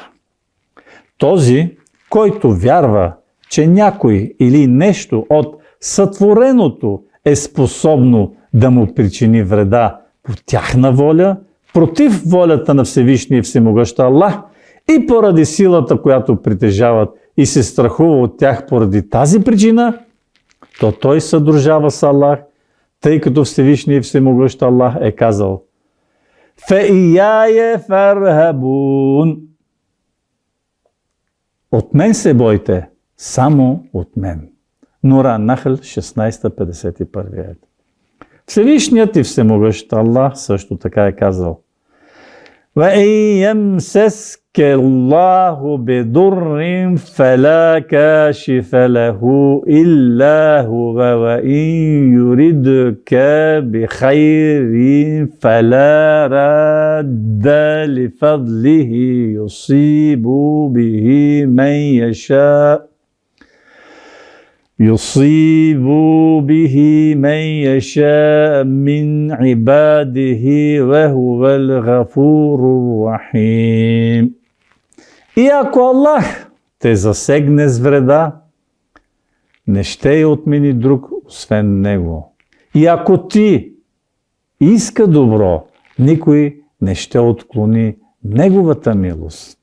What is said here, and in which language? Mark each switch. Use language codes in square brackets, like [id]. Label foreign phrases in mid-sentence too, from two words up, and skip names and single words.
[bg] Този, който вярва, че някой или нещо от сътвореното е способно да му причини вреда по тяхна воля, против волята на Всевишния и всемогъщ Аллах и поради силата, която притежават и се страхува от тях поради тази причина, то той съдружава с Аллах, тъй като Всевишния и всемогъщ Аллах е казал: [ar] "فإياي فارهبون." [bg] От мен се бойте, само от мен. Нура Нахл 16:51. Всевишният и всемогъщ Аллах също така е казал: [ar] وَإِنْ يَمْسَسْكَ اللَّهُ بِضُرٍّ فَلَا كَاشِفَ لَهُ إِلَّا هُوَ وَإِنْ يُرِدْكَ بِخَيْرٍ فَلَا رَادَّ لِفَضْلِهِ يُصِيبُ بِهِ مَنْ يشاء من عباده وهو الغفور الرحيم. [bg] И ако Аллах те засегне с вреда, не ще я отмени друг, освен Него. И ако ти иска добро, никой не ще отклони Неговата милост.